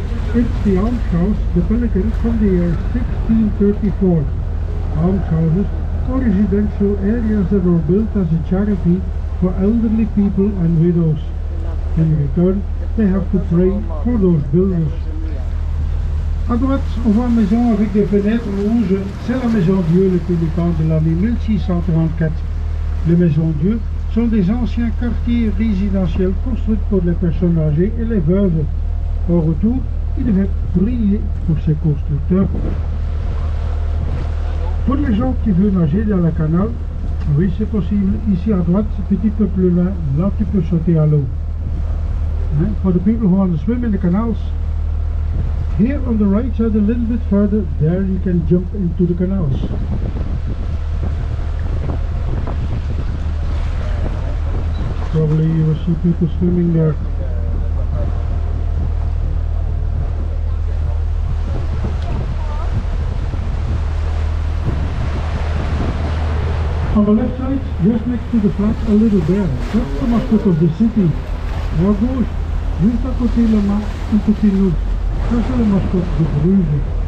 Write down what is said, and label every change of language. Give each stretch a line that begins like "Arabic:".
English: It's the almshouse, the Pelican, from the year 1634. Almshouses are residential areas that were built as a charity for elderly people and widows. In return, they have to pray for those builders.
French: À droite, on voit une maison avec des fenêtres rouges. C'est la maison Dieu, le pélican de l'année 1634. Les maisons Dieu sont des anciens quartiers résidentiels construits pour les personnes âgées et les veuves. Au retour, il devait prier pour ces constructeurs. Pour les gens qui veulent nager dans le canal, oui c'est possible. Ici à droite, petit peu plus loin, là tu peux sauter à l'eau.
English: For the people who want to swim in the canals, here on the right side a little bit further, there you can jump into the canals. Probably you will see people swimming there. On the left side, just next to the flat, a little bear. That's the mascot of the city.
French: À gauche, juste à côté le mât, un petit loup. Ça c'est le mascot de Bruges.